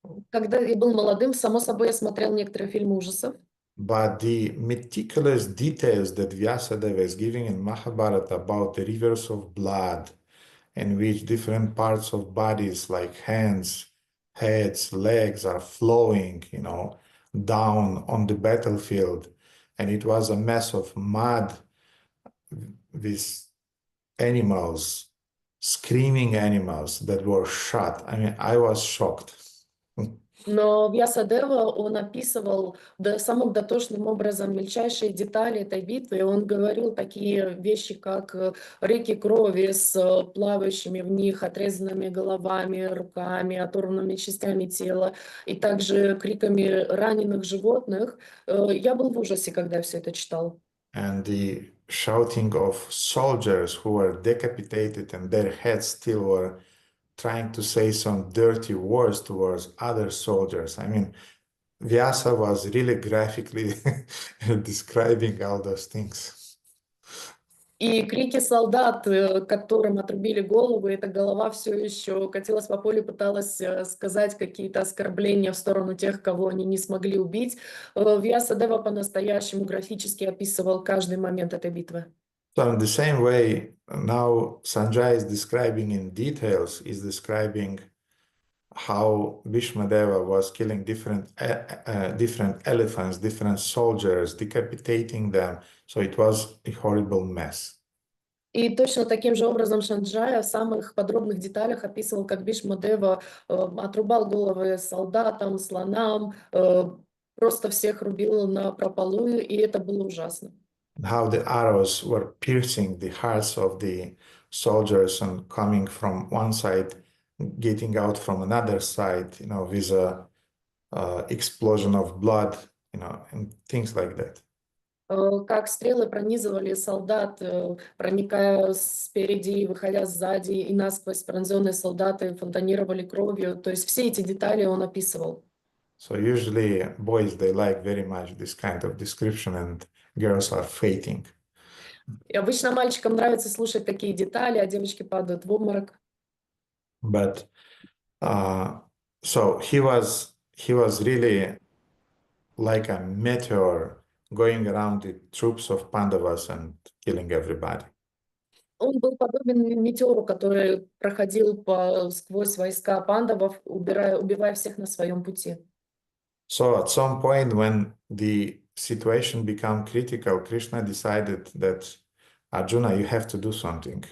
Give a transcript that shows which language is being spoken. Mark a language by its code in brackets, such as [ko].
[ru] Когда я был молодым, само собой, я смотрел некоторые фильмы ужасов. [en] But the meticulous details that Vyasadeva is giving in Mahabharata about the rivers of blood, in which different parts of bodies like hands, heads, legs are flowing, down on the battlefield. And it was a mess of mud with animals, screaming animals that were shot. I mean, I was shocked. [ru] Но Вьясадева, он описывал самым дотошным образом мельчайшие детали этой битвы. И он говорил такие вещи, как реки крови с плавающими в них отрезанными головами, руками, оторванными частями тела, и также криками раненых животных. Я был в ужасе, когда я все это читал. [en] And the shouting of soldiers who were decapitated and their heads still were trying to say some dirty words towards other soldiers. I mean, Vyasa was really graphically describing all those things. [ru] И крики солдат, которым отрубили голову, эта голова все еще катилась по полю, пыталась сказать какие-то оскорбления в сторону тех, кого они не смогли убить. Вьясадева по-настоящему графически описывал каждый момент этой битвы. [en] So in the same way, now Sanjay is describing in details, is describing how Bhishmadeva was killing different elephants, different soldiers, decapitating them. So it was a horrible mess. [ru] И точно таким же образом Санджая в самых подробных деталях описывал, как Бхишмадева отрубал головы солдатам, слонам, просто всех рубил напропалую, и это было ужасно. [en] How the arrows were piercing the hearts of the soldiers and coming from one side, getting out from another side, with a explosion of blood, and things like that. [ru] Как стрелы пронизывали солдат, проникая спереди и выходя сзади, и насквозь пронзенные солдаты фонтанировали кровью. То есть все эти детали он описывал. [en] So usually boys, they like very much this kind of description, and girls are fainting. [ru] И обычно мальчикам нравится слушать такие детали, а девочки падают в обморок. [en] But so he was really like a meteor going around the troops of Pandavas and killing everybody. [ru] Он был подобен метеору, который проходил сквозь войска пандавов, убивая всех на своем пути. [en] So at some point when the situation became critical, Krishna decided that Arjuna, you have to do something.